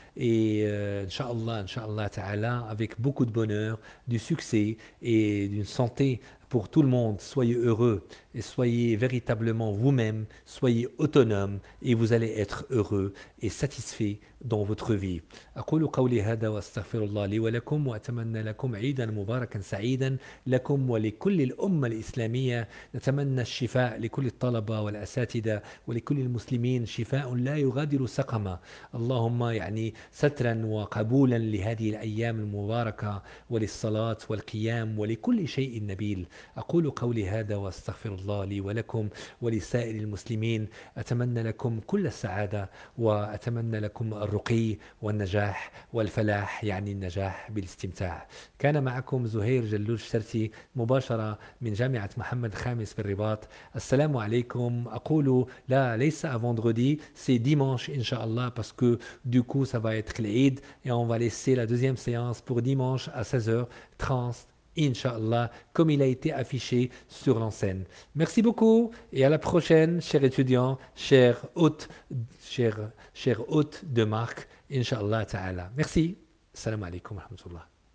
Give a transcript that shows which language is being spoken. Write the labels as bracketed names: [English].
[French] Et Inch'Allah Ta'ala, avec beaucoup de bonheur, du succès et d'une santé pour tout le monde. Soyez heureux et soyez véritablement vous-même, soyez autonome et vous allez être heureux et satisfait dans votre vie. [Arabic] أقول قولي هذا وأستغفر الله لي ولكم وأتمنى لكم عيدا مباركا سعيدا لكم ولكل الأمة الإسلامية. نتمنى الشفاء شفاء لكل الطلبة والأساتذة ولكل المسلمين، شفاء لا يغادر سقما. اللهم يعني سترا وقبولا لهذه الأيام المباركة وللصلاة والقيام ولكل شيء نبيل. أقول قولي هذا وأستغفر الله لي ولكم ولسائر المسلمين. أتمنى لكم كل السعادة وأتمنى لكم الرقي والنجاح والفلاح، يعني النجاح بالاستمتاع. كان معكم زهير جلوش سرسي مباشرة من جامعة محمد الخامس في الرباط. السلام عليكم. أقول لا، ليس [French] à vendredi, c'est dimanche Inch'Allah, parce que du coup ça va être l'Eid et on va laisser la deuxième séance pour dimanche à 16h30 Inch'Allah, comme il a été affiché sur l'enseigne. Merci beaucoup et à la prochaine, chers étudiants, chers hôtes de marque, Inch'Allah Ta'ala. Merci. [Arabic] Salam alaikum wa rahmatullah.